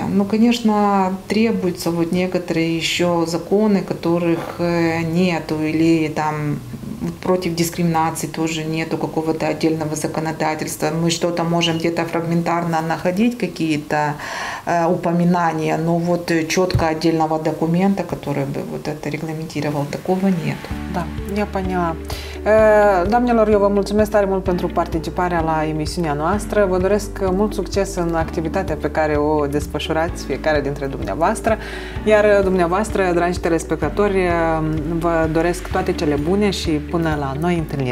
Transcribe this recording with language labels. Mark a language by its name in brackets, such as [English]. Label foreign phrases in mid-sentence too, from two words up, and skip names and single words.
[Russian] Но, конечно, требуются вот некоторые еще законы, которых нету, или там против дискриминации тоже нету какого-то отдельного законодательства. Мы что-то можем где-то фрагментарно находить, какие-то упоминания, но вот четко отдельного документа, который бы вот это регламентировал, такого нет. Da, я поняла. [Romanian] Doamnelor, eu vă mulțumesc tare mult pentru participarea la emisiunea noastră. Vă doresc mult succes în activitatea pe care o desfășurați fiecare dintre dumneavoastră. Iar dumneavoastră, dragi telespectatori, vă doresc toate cele bune și până la noi întâlniri.